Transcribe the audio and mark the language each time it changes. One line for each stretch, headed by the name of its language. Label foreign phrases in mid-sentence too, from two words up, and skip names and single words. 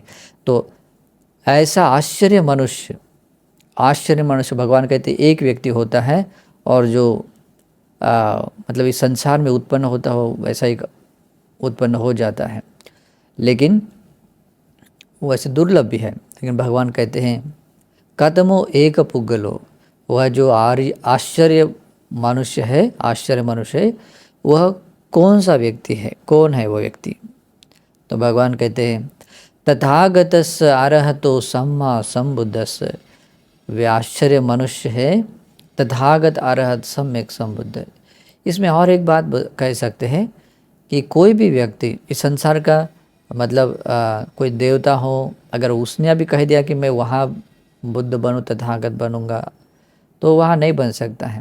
Hindi: तो ऐसा आश्चर्य मनुष्य भगवान कहते एक व्यक्ति होता है, और जो मतलब इस संसार में उत्पन्न होता हो वैसा ही उत्पन्न हो जाता है, लेकिन वो ऐसे दुर्लभ भी है। लेकिन भगवान कहते हैं
Pali: कतमो एक पुग्गलो,
Hindi: वह जो आश्चर्य मनुष्य है, वह कौन सा व्यक्ति है, कौन है वो व्यक्ति? तो भगवान कहते हैं
Pali: तथागतस् अरहतो सम्मा संबुद्धस्।
Hindi: वे आश्चर्य मनुष्य है, तथागत अरहत सम्यक संबुद्ध। इसमें और एक बात कह सकते हैं कि कोई भी व्यक्ति इस संसार का मतलब कोई देवता हो, अगर उसने अभी कह दिया कि मैं वहाँ बुद्ध बनूँ, तथागत बनूंगा, तो वहाँ नहीं बन सकता है।